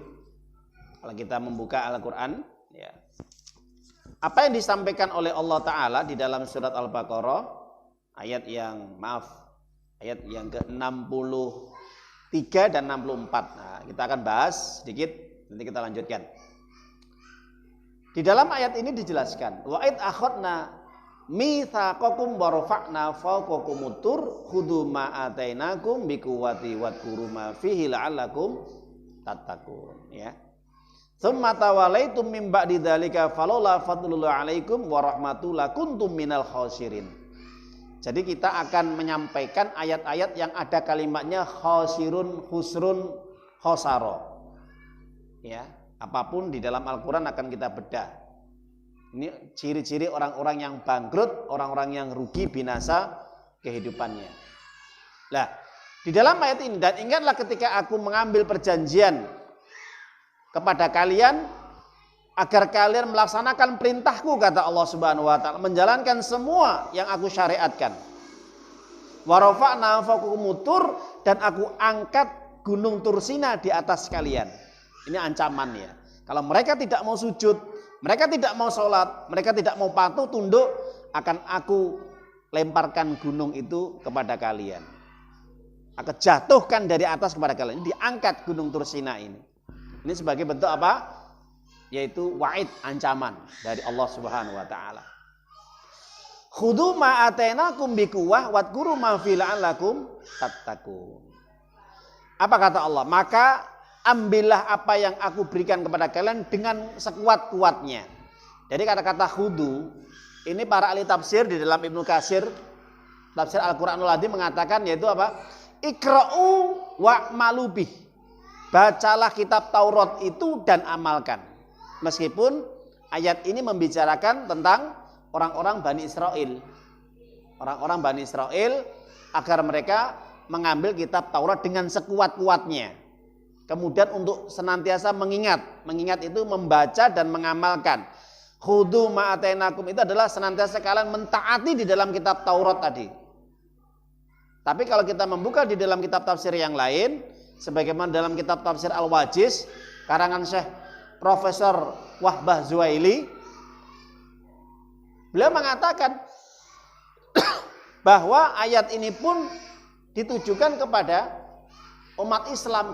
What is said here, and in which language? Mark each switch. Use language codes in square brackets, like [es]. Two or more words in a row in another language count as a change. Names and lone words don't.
[id] Kalau kita membuka Al-Qur'an ya. Apa yang disampaikan oleh Allah taala di dalam surat Al-Baqarah ayat yang ke-63 dan 64. Nah, kita akan bahas sedikit, nanti kita lanjutkan. Di dalam ayat ini dijelaskan, [ar] وإذ أخذنا ميثاقكم ورفعنا فوقكم الطور خذوا ما آتيناكم بقوة واذكروا ما فيه لعلكم تتقون. ثم توليتم من بعد ذلك فلولا فضل الله عليكم ورحمته لكنتم من الخاسرين. [id] Jadi kita akan menyampaikan ayat-ayat yang ada kalimatnya [ar] khasirun, khusrun, khosaro. [id] Ya, apapun di dalam Al-Qur'an akan kita bedah. Ini ciri-ciri orang-orang yang bangkrut, orang-orang yang rugi, binasa kehidupannya. Nah, di dalam ayat ini, dan ingatlah ketika aku mengambil perjanjian kepada kalian agar kalian melaksanakan perintahku, kata Allah [ar] Subhanahu wa taala, [id] menjalankan semua yang aku syariatkan. [ar] ورفعنا فوقكم الطور, [id] dan aku angkat gunung Tursina di atas kalian. Ini ancaman ya. Kalau mereka tidak mau sujud, mereka tidak mau sholat, mereka tidak mau patuh tunduk, akan aku lemparkan gunung itu kepada kalian. Aku jatuhkan dari atas kepada kalian. Diangkat gunung Tursina ini. Ini sebagai bentuk apa? Yaitu wa'id, ancaman dari Allah [ar] Subhanahu wa taala. خذوا ما آتيناكم بقوة واذكروا ما في لعلكم تتقون. [id] Apa kata Allah? Maka ambillah apa yang aku berikan kepada kalian dengan sekuat-kuatnya. Jadi kata-kata khudhu ini para ahli tafsir di dalam Ibnu Katsir tafsir Al-Qur'anul Azim mengatakan yaitu apa? [ar] اقرءوا واعملوا به. [id] Bacalah kitab Taurat itu dan amalkan. Meskipun ayat ini membicarakan tentang orang-orang Bani Israel. Orang-orang Bani Israel agar mereka mengambil kitab Taurat dengan sekuat-kuatnya. Kemudian untuk senantiasa mengingat. Mengingat itu membaca dan mengamalkan. [ar] Khudhu ma atainakum [id] itu adalah senantiasa kalian mentaati di dalam kitab Taurat tadi. Tapi kalau kita membuka di dalam kitab tafsir yang lain, sebagaimana dalam kitab tafsir Al-Wajiz karangan Syekh Profesor Wahbah Zuhaili, beliau mengatakan bahwa ayat ini pun ditujukan kepada umat Islam.